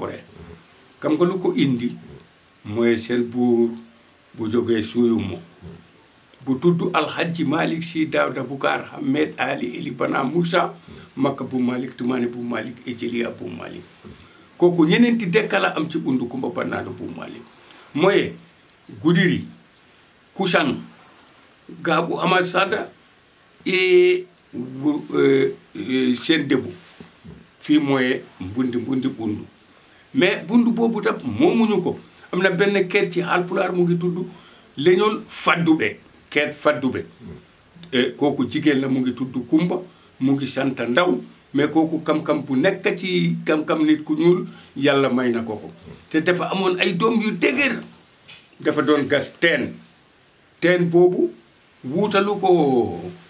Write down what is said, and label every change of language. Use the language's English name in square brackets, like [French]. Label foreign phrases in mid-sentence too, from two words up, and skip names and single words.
[Wolof] rek xam nga lu ko indi mooy seen buur bu jógee Suyumo bu tudd alhaji Malick Sy Daouda Boucar Ahmed Ali Eli Bana Moussa Makka bu Malick Toumane bu Malick e Jelia bu Malick kooku ñeneenti dekkala am ci bundu Kumba Bannaɗo bu Malick moye Gudiri Kusan Gabu Amad Sada e Sen Debu fii mooy mbundi bundu mais bundu boobu tam moomuñu ko am na benn keet ci Haalpulaar mu ngi tudd Leñol Faddube keet Faddube kooku jigéen la mu ngi tudd Kumba mu ngi sant Ndaw mais kooku kam-kam bu nekk ci kam-kam nit ku ñuul yàlla may na ko te dafa amoon ay doom yu dëgër dafa doon gas teen boobu wuutalu ko